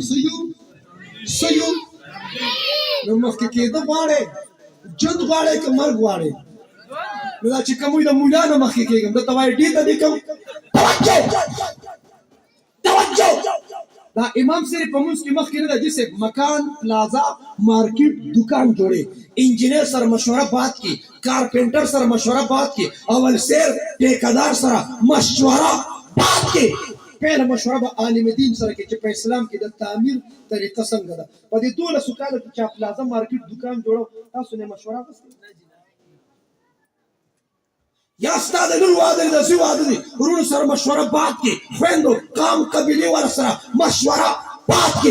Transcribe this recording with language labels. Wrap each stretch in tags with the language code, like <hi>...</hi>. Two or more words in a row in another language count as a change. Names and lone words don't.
<ps>څه یو نو مخکې کېده غواړې، ژوند غواړې که مرګ غواړې؟ نو دا چې کوم وایي د مولا نه مخکې کېږم، ده ته وایي ډېر ته دې کوم. توجه، دا امام صرف په مونځ کې مخکې نه ده، جیسے مکان، پلازا، مارکیټ، دکان جوړې، انجینر سره مشوره</ps> <ur>بات کی،</ur> <ps>کارپینټر سره مشوره</ps> <ur>بات کی،</ur> <ps>اول سیر ټیکدار سره مشوره</ps> <ur>بات کی.</ur> <ps>پہله مشوره به عالم دین سره کې چې په اسلام کې د تعمیر طریقه څنګه ده. په دې 12 کالو کې چې پلازا، مارکیټ، دکان جوړو، تاسو نه مشوره وکړئ؟ یا ستا د لور واده دی، د زوی واده دی، ورونو سره مشوره بات کې، خویندو، قام، قبیلې ور سره مشوره بات کې.</ps>